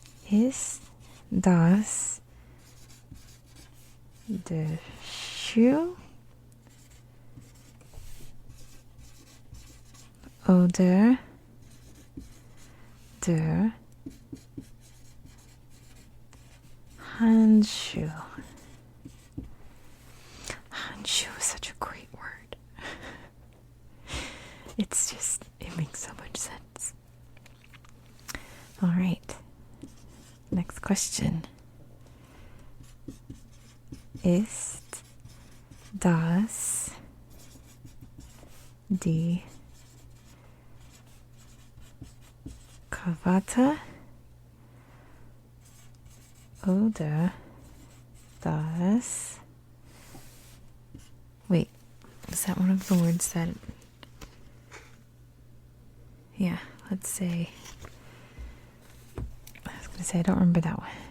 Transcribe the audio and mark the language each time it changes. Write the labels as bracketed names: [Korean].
[German] Ist das der Schuh oder der Handschuh? [English] Handschuh is such a great word. It makes so much sense. All right. Next question. [German] Ist das die Krawatte oder das... [English] Wait, is that one of the words that... Yeah, let's say... I was going to say, I don't remember that one.